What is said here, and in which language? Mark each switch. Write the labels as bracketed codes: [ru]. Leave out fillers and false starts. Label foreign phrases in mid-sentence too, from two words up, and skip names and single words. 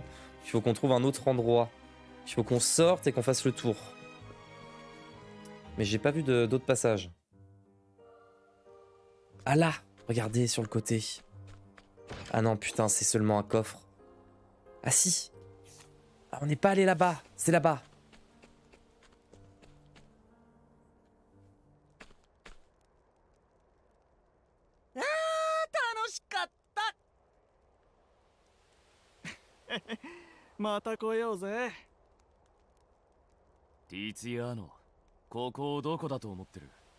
[fr] Il faut qu'on trouve un autre endroit. Il faut qu'on sorte et qu'on fasse le tour. Mais j'ai pas vu d'autres passages. Ah là, regardez sur le côté. Ah non, putain, c'est seulement un coffre. Ah si. Ah, on n'est pas allé là-bas, c'est là-bas. [ja] Ah, 楽しかった。また来ようぜ。ティツィアーノ、ここをどこだと思ってる？